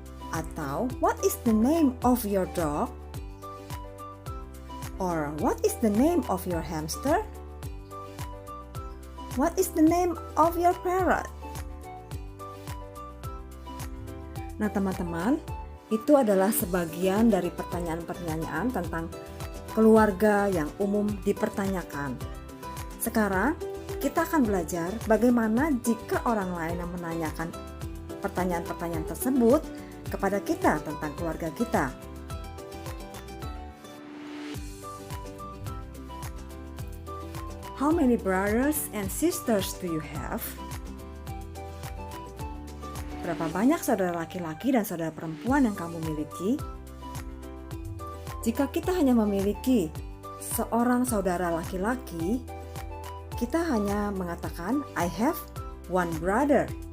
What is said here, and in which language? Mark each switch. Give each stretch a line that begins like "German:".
Indonesian: Atau,
English: what is the name of your dog? Or, what is the name of your hamster? What is the name of your parrot?
Indonesian: Nah teman-teman, itu adalah sebagian dari pertanyaan-pertanyaan tentang keluarga yang umum dipertanyakan. Sekarang kita akan belajar bagaimana jika orang lain yang menanyakan pertanyaan-pertanyaan tersebut kepada kita tentang keluarga kita.
English: How many brothers and sisters do you have?
Indonesian: Berapa banyak saudara laki-laki dan saudara perempuan yang kamu miliki? Jika kita hanya memiliki seorang saudara laki-laki, kita hanya mengatakan
English: I have one brother.